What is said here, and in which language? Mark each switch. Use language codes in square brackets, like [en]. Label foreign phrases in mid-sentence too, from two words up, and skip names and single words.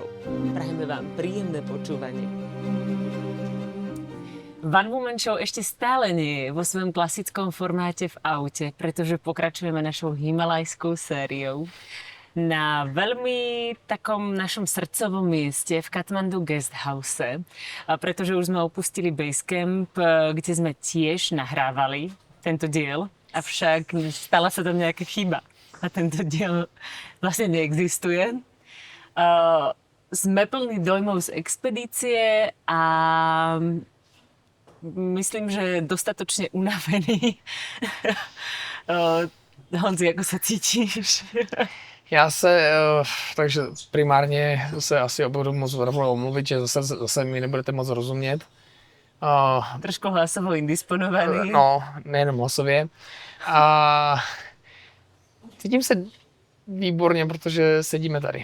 [sk] Prajeme vám príjemné počúvanie. One Woman Show ešte stále nie je vo svojom klasickom formáte v aute, pretože pokračujeme našou himalajskou sériou na veľmi takom našom srdcovom mieste v Kathmandu Guest House, pretože už sme opustili Basecamp, kde sme tiež nahrávali tento diel, avšak stala sa tam nejaká chyba a tento diel vlastne neexistuje. Sme plní dojmov z expedície a myslím, že dostatočne unavený. Honzi, ako sa cítíš? [cs] Takže primárně se asi budu moc rovnou omluvit, že zase mi nebudete moc rozumět. [sk] Trošku hlasovo indisponovaný. [cs] No, nejenom hlasově. A cítím se výborně, protože sedíme tady.